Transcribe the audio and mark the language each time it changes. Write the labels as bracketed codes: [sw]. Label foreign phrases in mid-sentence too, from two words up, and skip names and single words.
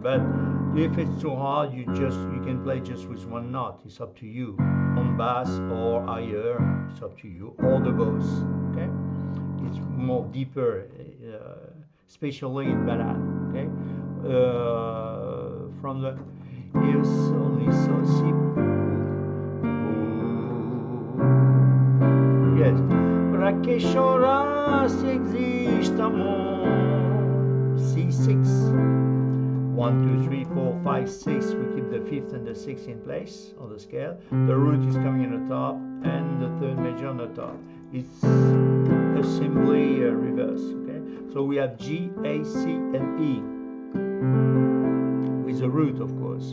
[en] But if it's too hard, you can play just with one note. It's up to you. On bass or higher, it's up to you. Or the both. Okay, it's more deeper, especially in ballad. Okay, from the il sole sol si yes, [pt] pra che CHORAR si existe amor. [en] C6, 1, 2, 3, 4, 5, 6. We keep the 5th and the 6th in place on the scale. The root is coming on the top and the 3rd major on the top. It's simply reverse. Okay, so we have G, A, C, and E with the root, of course.